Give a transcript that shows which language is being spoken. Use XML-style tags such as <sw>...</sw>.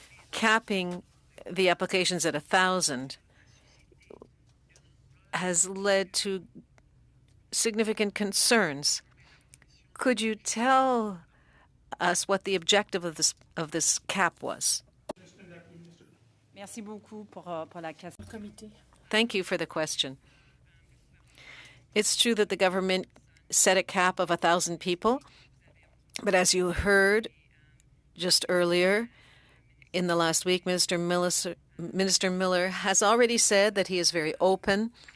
<en>Capping the applications at 1,000 has led to significant concerns. Could you tell us what the objective of this cap was?</en> <fr>Merci beaucoup pour la question.</fr> <en>Thank you for the question. It's true that the government set a cap of 1,000 people, but as you heard just earlier, in the last week, Minister Miller has already said that he is very open</en>